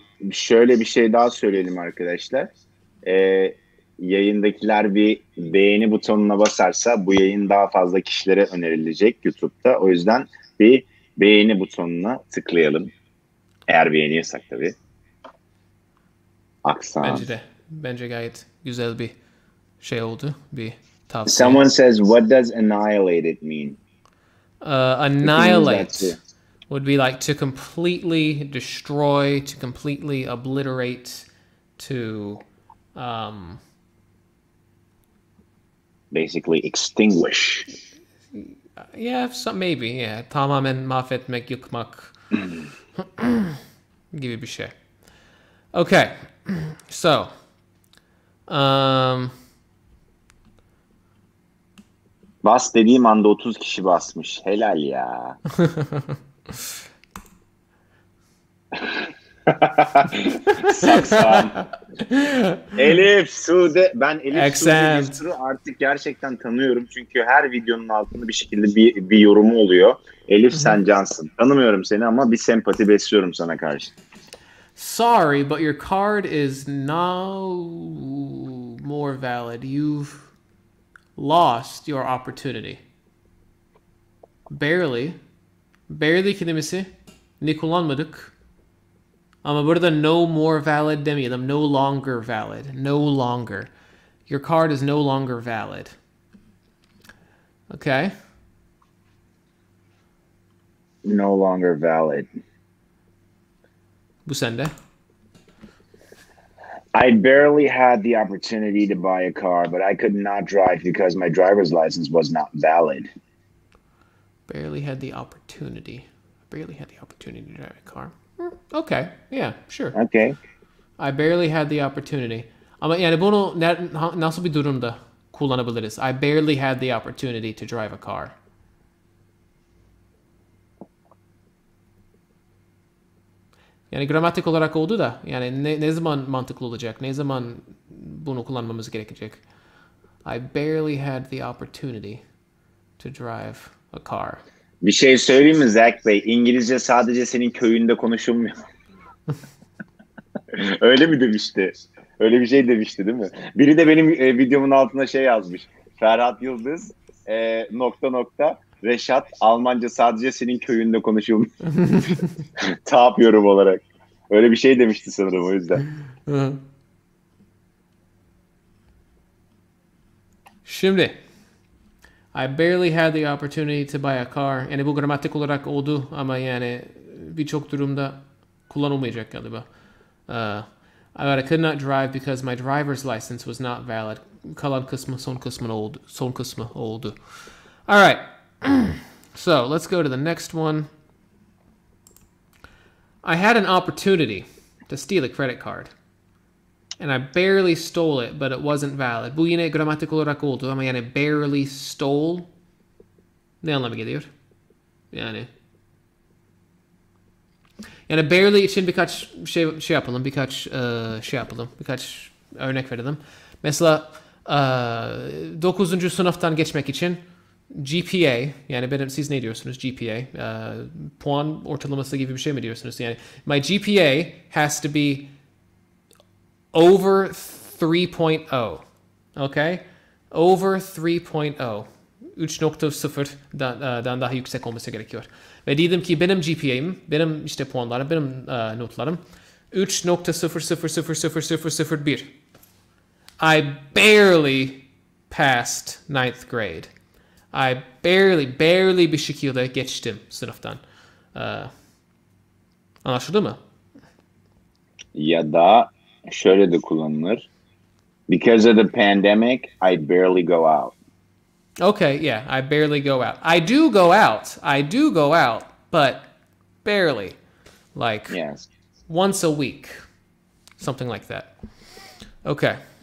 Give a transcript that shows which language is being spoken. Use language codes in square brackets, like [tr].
[tr] Şöyle bir şey daha söyleyelim arkadaşlar. Yayındakiler bir beğeni butonuna basarsa bu yayın daha fazla kişilere önerilecek YouTube'da. O yüzden bir beğeni butonuna tıklayalım. Eğer beğeniyorsak tabii. Aksan. Bence gayet güzel bir şey oldu. Bir tavsiye. [en] Someone says, what does annihilated mean? Annihilate would be like to completely destroy, to completely obliterate, to basically extinguish. Yeah, maybe. [tr] Yeah, tamamen mahvetmek, yıkmak gibi bir şey. [en] Okay, so [tr] Bas dediğim anda 30 kişi basmış. Helal ya. Saksan. Elif, Sude. Ben Elif, Sude [en] Accent. [tr] Cessur'u artık gerçekten tanıyorum. Çünkü her videonun altında bir şekilde bir yorumu oluyor. Elif sen cansın. Tanımıyorum seni ama bir sempati besliyorum sana karşı. [en] Sorry, but your card is now more valid. You've lost your opportunity. Barely. [tr] Barely kelimesi ne kullanmadık. Ama burada [en] no more valid [tr] demeyelim. [en] No longer valid. No longer. Your card is no longer valid. Okay. No longer valid. [tr] Bu sende. [en] I barely had the opportunity to buy a car, but I could not drive because my driver's license was not valid. Barely had the opportunity. Barely had the opportunity to drive a car. Okay. Yeah, sure. Okay. I barely had the opportunity. [tr] Ama yani bunu nasıl bir durumda kullanabiliriz? [en] I barely had the opportunity to drive a car. [tr] Yani gramatik olarak oldu da yani ne zaman mantıklı olacak? Ne zaman bunu kullanmamız gerekecek? [en] I barely had the opportunity to drive a car. [tr] Bir şey söyleyeyim mi Zach Bey? İngilizce sadece senin köyünde konuşulmuyor. Öyle mi demişti? Öyle bir şey demişti değil mi? Biri de benim videomun altına şey yazmış. Ferhat Yıldız nokta nokta Reşat Almanca sadece senin köyünde konuşulmuyor. Top yorum olarak. Öyle bir şey demişti sanırım o yüzden. Şimdi [en] I barely had the opportunity to buy a car. [tr] Yani bu gramatik olarak oldu ama yani birçok durumda kullanılmayacak galiba. [en] I could not drive because my driver's license was not valid. [tr] Kalan kısmı son kısmı oldu. [en] All right. So let's go to the next one. I had an opportunity to steal a credit card. And I barely stole it, but it wasn't valid. [tr] Bu yine gramatik olarak oldu ama yani [en] barely stole [tr] ne anlama geliyor? Yani barely için birkaç şey yapalım, birkaç örnek verelim. Mesela 9. sınıftan geçmek için GPA, yani siz ne diyorsunuz GPA? Puan ortalaması gibi bir şey mi diyorsunuz? Yani [en] my GPA has to be over 3.0. Okay? Over 3.0. [tr] 3.0'dan daha yüksek olması gerekiyor. Ve diyelim ki benim GPA'm, benim işte puanlarım, benim notlarım 3.000001. [en] I barely passed 9th grade. I barely [tr] bir şekilde geçtim sınıftan. Anlaşıldı mı? Ya da şöyle de kullanılır. [en] Because of the pandemic, I barely go out. Okay, yeah, I barely go out. I do go out, but barely. Like Yes. once a week. Something like that. Okay.